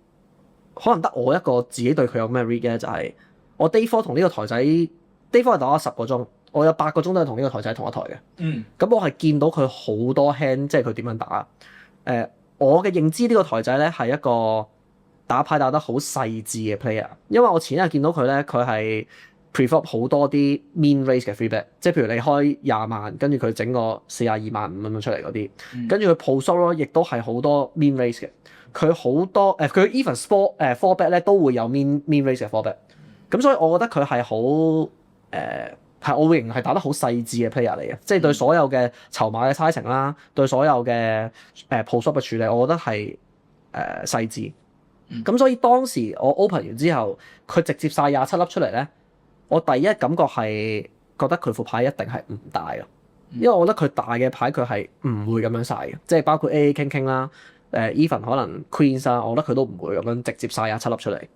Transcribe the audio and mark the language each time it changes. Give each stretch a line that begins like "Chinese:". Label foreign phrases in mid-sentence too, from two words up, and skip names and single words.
Cantonese: 可能得我一個自己對佢有咩 read 嘅，就係我 day 4同呢個台仔 day 4係打咗10個鐘，我有8個鐘都係同呢個台仔同一台嘅。咁我係見到佢好多 hand， 即係佢點樣打。我嘅認知呢個台仔咧係一個打牌打得好細緻嘅 player，因為我前一日見到佢咧，佢係 prefer 好多啲
English: mean raise
Cantonese: 嘅
English: free bet，
Cantonese: 即係譬如你開20萬，跟住佢整個42萬5咁樣出嚟嗰啲，跟住佢
English: post up
Cantonese: 亦都係好多
English: mean raise
Cantonese: 嘅。佢好多佢
English: even four bet
Cantonese: 咧都會有
English: mean raise
Cantonese: 嘅
English: four bet，
Cantonese: 咁所以我覺得佢係好係我會認為係打得好細緻嘅 player 嚟嘅，即係對所有嘅籌碼嘅 sizing 啦，對所有嘅
English: post up
Cantonese: 嘅處理，我覺得係細緻。咁所以當時我 open 完之後，佢直接晒27粒出嚟咧，我第一感覺係覺得佢副牌一定係唔大咯，因為我覺得佢大嘅牌佢係唔會咁樣晒嘅，即係包括
English: AA King
Cantonese: 啦。even 可能 Queens 啊，我覺得佢都唔會咁樣直接晒27粒出嚟。